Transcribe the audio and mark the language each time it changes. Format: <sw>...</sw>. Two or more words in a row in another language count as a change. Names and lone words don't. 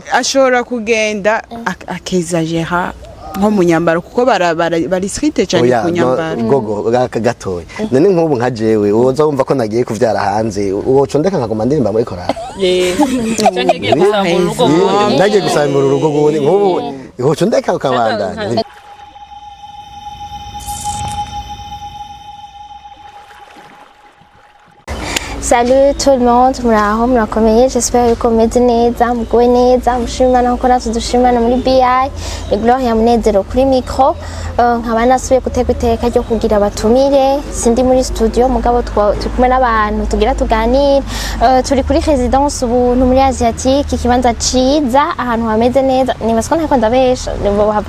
<rn>ashobora kugenda akezagera nko mu nyambaro kuko bari stricte cyane ku nyambaro gogo gatoya none nk'ubu nka jewe uza wumva ko nagiye kuvyara hanze uwoco ndeka nkagoma ndirimba muri korali nagiye gusambura urugo gundi nk'ubu uwoco ndeka ukabandanya.</rn> <fr>Salut tout le monde,</fr> <rn>muraho murakomeye,</rn> <fr>j'espère que</fr> <rn>mumeze neza, muguwe neza, mushimana nko natwe dushimana muri BI, Gloria Munezero kuri micro, nkaba nasubiye guteka iteka ryo kugira abatumire, sindi muri studio mugabo turi kumwe n'abantu tugira tuganira, turi kuri résidence ubuntu muri Asiatique, ikibanza ciza ahantu hameze neza, nibasko ntako ndabesha, hava</rn>